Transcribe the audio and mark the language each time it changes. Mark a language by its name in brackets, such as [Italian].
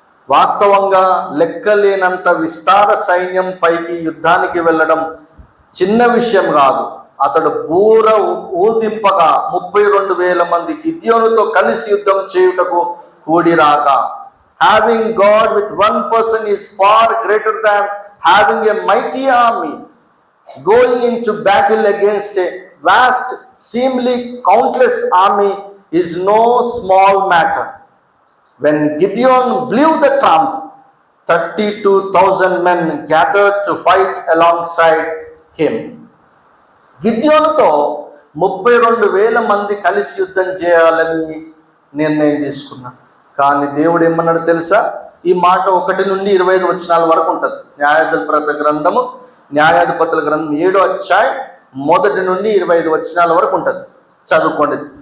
[Telugu] వాస్తవంగా లెక్కలేనంత విస్తార సైన్యం పైకి యుద్ధానికి వెళ్ళడం చిన్న విషయం కాదు. అతడు బూర ఊదింపగా 32,000 మంది గిద్యోనుతో కలిసి యుద్ధం చేయుటకు కూడిరాక. [English] Having God with one person is far greater than having a mighty army. Going into battle against a vast, seemingly countless army is no small matter. When Gideon blew the trump, 32,000 men gathered to fight alongside him. [Telugu] గిద్యోనుతో 32,000 మంది కలిసి యుద్ధం చేయాలని నిర్ణయం తీసుకున్నాడు. కానీ దేవుడు ఏమన్నాడు తెలుసా? ఈ మాట 1 నుండి 25 వచనాల వరకు ఉంటుంది. న్యాయాధిపతుల గ్రంథం 7వ అధ్యాయం 1 నుండి 25 వచనాల వరకు ఉంటుంది. చదువుకోండి.